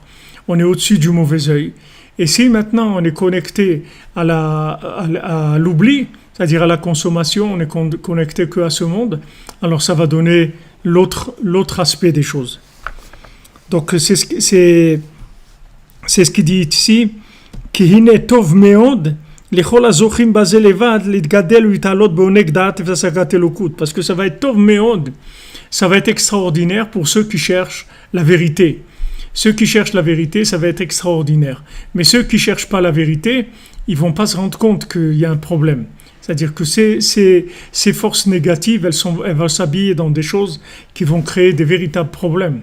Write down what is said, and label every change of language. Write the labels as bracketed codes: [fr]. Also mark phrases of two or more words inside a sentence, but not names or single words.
[fr] On est au-dessus du mauvais œil. Et si maintenant on est connecté à l'oubli, c'est-à-dire à la consommation, on n'est connecté que à ce monde, alors ça va donner l'autre aspect des choses. Donc c'est ce qu'il dit ici. [he] כי הנה טוב מאוד לכל הזוכים בזה לבד להתגדל ולהתעלות בעונג דעת והשגת אלוקות. [fr] Parce que ça va être [he] טוב מאוד, [fr] ça va être extraordinaire pour ceux qui cherchent la vérité. Ceux qui cherchent la vérité, ça va être extraordinaire. Mais ceux qui cherchent pas la vérité, ils vont pas se rendre compte qu'il y a un problème. C'est-à-dire que ces forces négatives, elles vont s'habiller dans des choses qui vont créer des véritables problèmes.